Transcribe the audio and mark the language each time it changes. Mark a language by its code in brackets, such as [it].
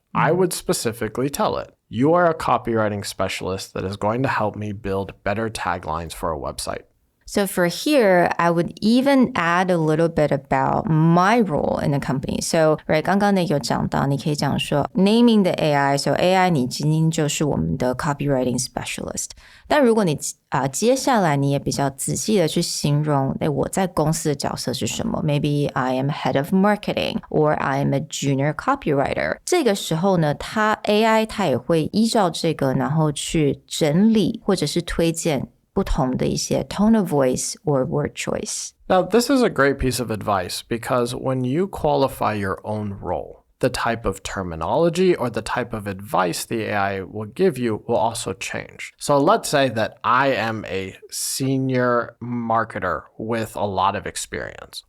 [en] I would specifically tell it, you are a copywriting specialist that is going to help me build better taglines for a website. So for here, I would even add a little bit about my role in the company. So, right, [zh] 刚刚有讲到，你可以讲说 [en] naming the AI. [zh] So AI 你今天就是我们的 copywriting specialist. 但如果你接下来你也比较仔细的去形容，我在公司的角色是什么 ？ [en] Maybe I am head of marketing or I am a junior copywriter. [zh] 这个时候呢，AI 它也会依照这个，然后去整理或者是推荐不同的一些 [en] tone of voice or word choice. Now, this is a great piece of advice because when you qualify your own role, the type of terminology or the type of advice the AI will give you will also change. So let's say that I am a senior marketer with a lot of experience.